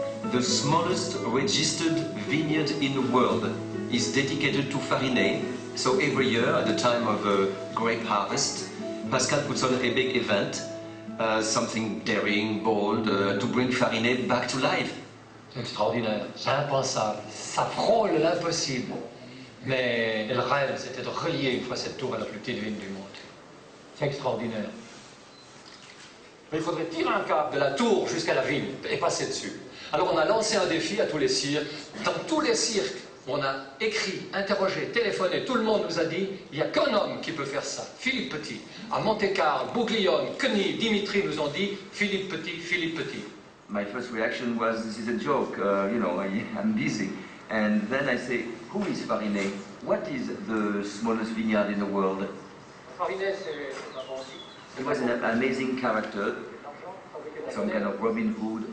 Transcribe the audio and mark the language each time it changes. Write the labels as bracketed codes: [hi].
[en] The smallest registered vineyard in the world is dedicated to Farinet. So every year, at the time of grape harvest, Pascal puts on a big event, something daring, bold, to bring Farinet back to life. [fr] C'est extraordinaire, c'est impensable, ça frôle l'impossible. Mais le rêve, c'était de relier une fois cette tour à la plus petite ville du monde. C'est extraordinaire. Mais il faudrait tirer un câble de la tour jusqu'à la ville et passer dessus. Alors on a lancé un défi à tous les cirques. Dans tous les cirques, on a écrit, interrogé, téléphoné, tout le monde nous a dit, il n'y a qu'un homme qui peut faire ça, Phillippe Petit. À Monte-Carlo, Bouglione, Kenny, Dimitri nous ont dit, Phillippe Petit, Phillippe Petit. [en] My first reaction was, this is a joke, you know, I'm busy. And then I say, who is Farinet? What is the smallest vineyard in the world? [fr] Farinet, c'est [en] He was an amazing character, some kind of Robin Hood.